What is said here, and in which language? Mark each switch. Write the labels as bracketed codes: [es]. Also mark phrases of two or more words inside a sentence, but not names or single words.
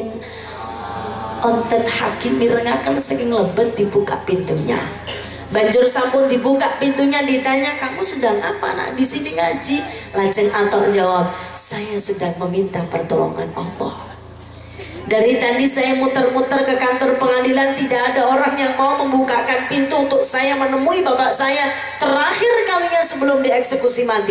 [jv] Konten hakim mirengaken saking lebet dibuka pintunya. Banjur sampun [id] dibuka pintunya, ditanya, "Kamu sedang apa nak di sini ngaji?" [jv] Lajeng atok [id] jawab, "Saya sedang meminta pertolongan Allah." Dari tadi saya muter-muter ke kantor pengadilan, tidak ada orang yang mau membukakan pintu untuk saya menemui bapak saya terakhir kalinya sebelum dieksekusi mati.